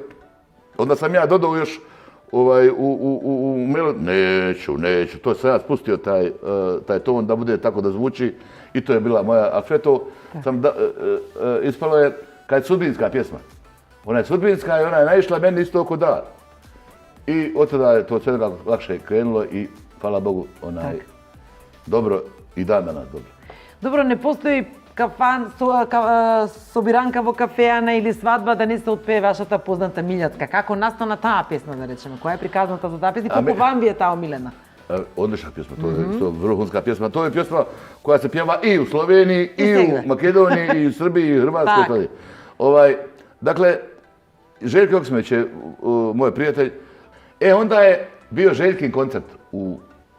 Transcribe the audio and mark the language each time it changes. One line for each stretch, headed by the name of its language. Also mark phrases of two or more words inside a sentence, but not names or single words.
Bosnian: Onda sam ja dodao još u melodiju, neću, to sam ja spustio taj ton da bude tako da zvuči i to je bila moja, a sve to sam ispalo je kad je sudbinska pjesma. Ona je sudbinska i ona je naišla meni isto oko dar. I od tada je to sve lakše krenulo i hvala Bogu dobro i dan danas dobro. Dobro, ne postoji
Macedonian: собиранка во кафеана или свадба да не се отпее вашата позната Милјацка. Како настана таа песна, да речеме? Која е приказната за таа песна и колку вам ви е таа омилена?
Bosnian: Odlična pjesma, to je vrhunska pjesma. To je pjesma koja se pjeva i u Sloveniji, i u Makedoniji, i u Srbiji, i u Hrvatskoj. Dakle, Željko Joksimović je moj prijatelj. Onda je bio Željkin koncert u Zet.